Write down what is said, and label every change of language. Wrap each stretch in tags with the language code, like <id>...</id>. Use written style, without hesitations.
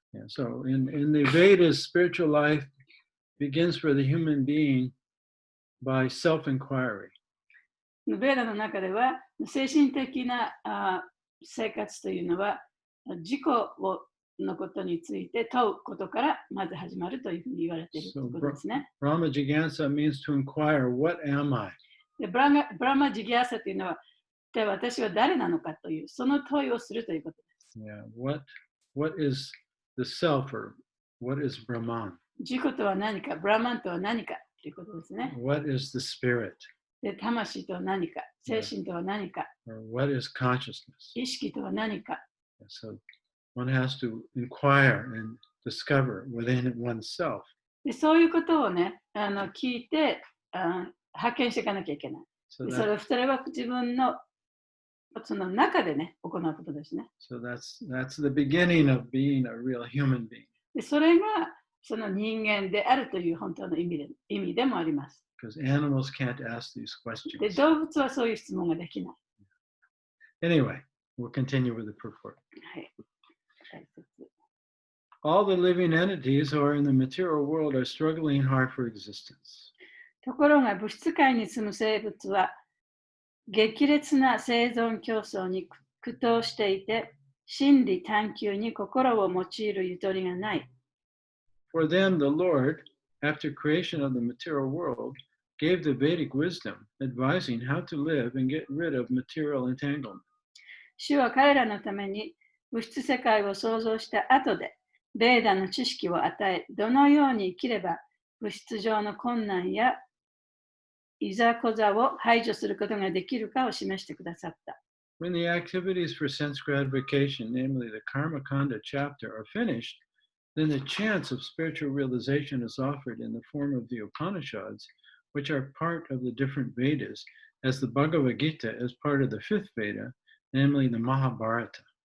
<en>Yeah, so in the Vedas, spiritual life begins for the human being by self-inquiry.</en> <ja>ベーダの中では、精神的な生活というのは、自己のことについて問うことからまず始まるというふうに言われているということですね。</ja> <en>Brahma Jigyasa means to inquire, what am I?</en> <ja>でブラマジギャーサというのは、で私は誰なのかという、その問いをするということです。</ja> <en>Yeah, what is the self, or what is Brahman?</en> <ja>自己とは何か、ブラマンとは何かということですね。</ja> <en>What is the spirit?</en> <ja>で魂とは何か、精神とは何か、</ja> <en>Or what is consciousness?</en> <ja>意識とは何か。</ja> <en>So one has to inquire and discover within oneself.</en> <ja>でそういうことをね、聞いて発見していかなきゃいけない。それは自分のその中でね、行うことですね。</ja> <en>So that's the beginning of being a real human being.</en> <ja>でそれがその人間であるという本当の意味でもあります。</ja> <en>Because animals can't ask these</en> <ja>で</ja> <en>questions.</en> <ja>動物はそういう質問ができない。</ja> <en>Anyway, we'll continue with the purport.</en> <ja>はい。</ja> <en>All the living entities who are in the material world are struggling hard for existence.</en> <ja>ところが物質界に住む生物は激烈な生存競争に苦闘していて、真理探求に心を用いるゆとりがない。</ja> <en>For them, the Lord, after creation of the material world, gave the Vedic wisdom, advising how to live and get rid of material entanglement.</en> <ja>主は彼らのために物質世界を創造した後で、ベーダの知識を与え、どのように生きれば物質上の困難やいざこざを排除することができるかを示してくださった。</ja> <en>When the activities for sense gratification, namely the Karma Kanda chapter, are finished, then the chance of spiritual realization is offered in the form of the Upanishads, which are part of the different Vedas, as the Bhagavad Gita is part of the fifth Veda, namely the Mahabharata.</en>